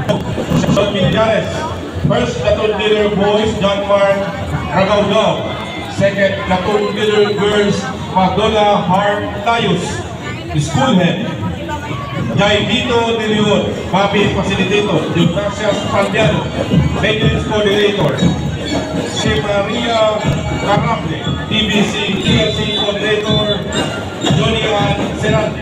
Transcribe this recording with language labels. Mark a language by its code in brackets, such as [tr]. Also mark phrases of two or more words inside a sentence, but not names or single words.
[en] First platoon leader boys, John Mark Ragaudao. Second platoon leader girls, Madola Harm Tayos. School Head, Jaimito De Leon, Papi Facilitator, Gymnasias Paldiano. Maintenance Coordinator, Si Maria Carrable. DBC TLC Coordinator, Johnny Ann Serante.